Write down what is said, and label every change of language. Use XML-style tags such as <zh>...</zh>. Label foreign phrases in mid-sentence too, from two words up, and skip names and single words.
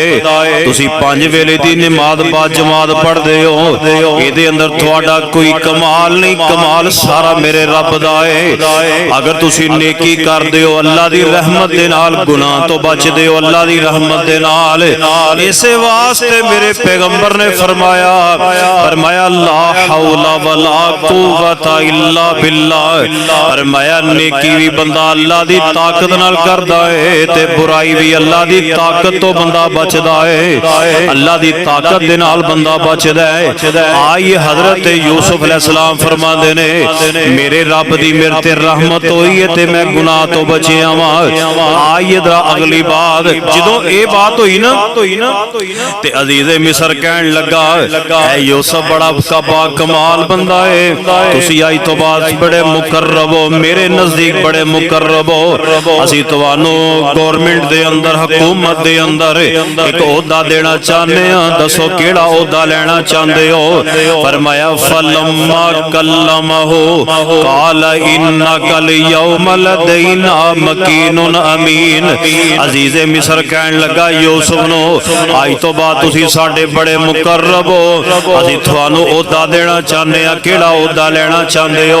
<pa>تسی 5 ویلے دی نماز با جماعت پڑھدے ہو، ایہدے اندر تہاڈا کوئی کمال نہیں، کمال سارا میرے رب دا ہے. اگر تسی نیکی کردے ہو اللہ دی رحمت دے نال، گناہ توں بچدے ہو اللہ دی رحمت دے نال. ایسے واسطے میرے پیغمبر نے فرمایا</pa> <ar>لا حول ولا قوة إلا بالله.</ar> <pa>فرمایا نیکی بھی بندہ اللہ دی طاقت نال کردا ہے تے برائی بھی اللہ دی طاقت توں بندہ بچدا ہے، اللہ دی طاقت دے نال بندہ بچدا ہے. آئیے حضرت یوسف علیہ السلام فرماندے نے میرے رب دی میرے تے رحمت ہوئی ہے تے میں گناہ توں بچیا واں. آئیے ذرا اگلی بات، جدوں یہ بات ہوئی نا تے عزیزِ مصر کہن لگا ہے یوسف بڑا کبا کمال بندہ ہے، تسی آئی توں بعد بڑے مقرب ہو، میرے نزدیک بڑے مقرب ہو. اسی تہانوں گورنمنٹ دے اندر، حکومت دے اندر اک عہدہ دینا چاہتے ہیں, دسو کیہڑا عہدہ لینا چاہتے ہو?</pa> <ar>फरमाया فلما كلمه قال إنك اليوم لدينا مكين أمين.</ar> <pa>عزیزِ مصر کہن لگا یوسف نوں اج توں بعد تسی ساڈے بڑے مقرب ہو، اسی تہانوں عہدہ دینا چاہتے ہیں، کیہڑا عہدہ لینا چاہتے ہو?</pa>